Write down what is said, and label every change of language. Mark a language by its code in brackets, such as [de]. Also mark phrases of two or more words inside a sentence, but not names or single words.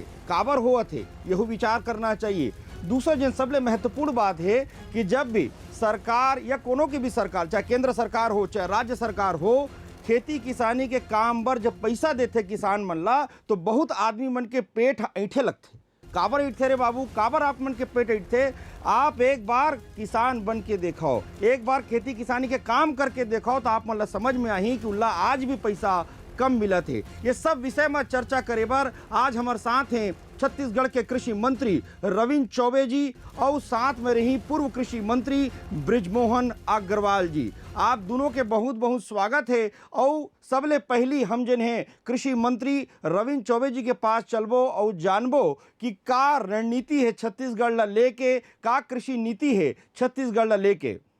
[hne] काबर हुआ थे यह विचार करना चाहिए। दूसरा जिन सबले महत्वपूर्ण बात है कि जब भी सरकार या कोनो की भी सरकार, चाहे केंद्र सरकार हो चाहे राज्य सरकार हो, खेती किसानी के काम पर जब पैसा देते किसान मन ला तो बहुत आदमी मन के पेट ऐठे लगते। काबर ऐठते रे बाबू, काबर आप मन के पेट ऐठते? आप एक बार किसान बन के देखो, एक बार खेती किसानी के काम करके देखो तो आप मन ला समझ में आई कि उल्ला आज भी पैसा कम मिला थे। ये सब विषय में चर्चा करे बर आज हमारे साथ हैं छत्तीसगढ़ के कृषि मंत्री रविंद्र चौबे जी और साथ में रही पूर्व कृषि मंत्री बृजमोहन अग्रवाल जी। आप दोनों के बहुत बहुत स्वागत है। और सबले पहली हम जिन हैं कृषि मंत्री रविंद्र चौबे जी के पास चलबो और जानबो कि का रणनीति है छत्तीसगढ़ ला लेके, का कृषि नीति है छत्तीसगढ़ ला लेके।